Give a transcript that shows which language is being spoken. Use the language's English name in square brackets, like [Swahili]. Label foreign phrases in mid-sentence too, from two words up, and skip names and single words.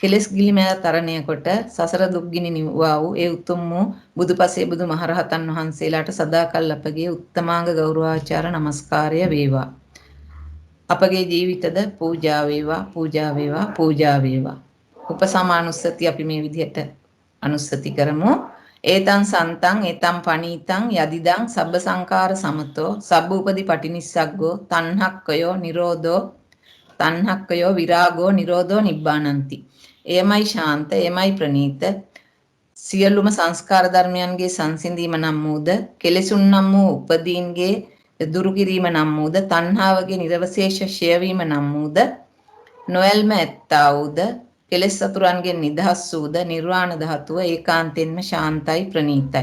[Sinhala] කෙලෙස් ගිලි මෑ තරණය කොට සසර දුක්ගිනි නිවා වූ ඒ උතුම් වූ බුදුපසේ බුදු මහරහතන් වහන්සේලාට සදාකල් අපගේ උත්තමාංග ගෞරවාචාර නමස්කාරය වේවා. අපගේ ජීවිතද පූජා වේවා, පූජා වේවා, පූජා වේවා. උපසමානුස්සති අපි මේ විදිහට අනුස්සති කරමු. [Pali] ඒතං සන්තං ඒතං පනීතං යදිදං සබ්බ සංකාර සමතෝ සබ්බ උපදි පටිනිස්සග්ගෝ තණ්හක්කයෝ නිරෝධෝ තණ්හක්කයෝ විරාගෝ නිරෝධෝ නිබ්බානಂತಿ. [Sinhala] එයමයි ශාන්ත, එයමයි ප්‍රණීත, සියලුම සංස්කාර ධර්මයන්ගේ සංසිඳීම නම් වූද, කෙලෙසුන් නම් වූ උපදීන්ගේ දුරු කිරීම නම් වූද, තණ්හාවගේ නිර්වශේෂ ක්ෂය වීම නම් වූද, නොයල්ම ඇත්තා වූද, කෙලෙස් සතුරන්ගෙන් නිදහස් වූද නිර්වාණ ධාතුව ඒකාන්තයෙන්ම ශාන්තයි ප්‍රණීතයි.